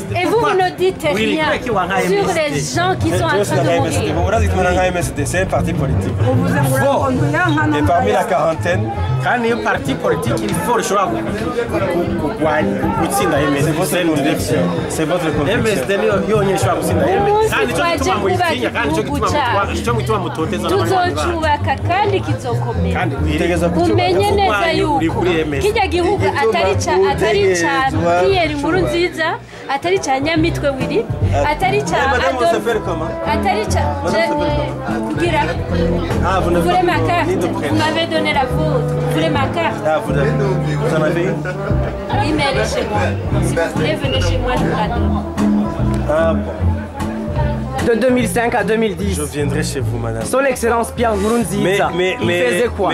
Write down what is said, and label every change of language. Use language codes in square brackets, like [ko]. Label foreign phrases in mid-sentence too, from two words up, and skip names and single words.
[fr] Et vous ne dites rien sur les gens qui sont en train de mourir. C'est un parti politique. Et parmi la quarantaine, quand il y a un parti politique, il faut le choix. C'est votre conviction. [rn] tuzocyubaka kandi kizokomera umenye neza yuko kijya gihugu atari ca Pierre Nkurunziza, atari ca Nyamitwe Willy, atari ca Adolphe, atari ca kugira. [fr] Vous voulez ma carte? Vous m'avez donné la vôtre. Vous voulez ma carte? Ah, vous en avez une? Oui, mais elle est chez moi. Si vous voulez, venez chez moi, je vous la donne. Ah bon. De 2005 à 2010. Je viendrai chez vous, madame. Son Excellence Pierre Nkurunziza, il faisait quoi?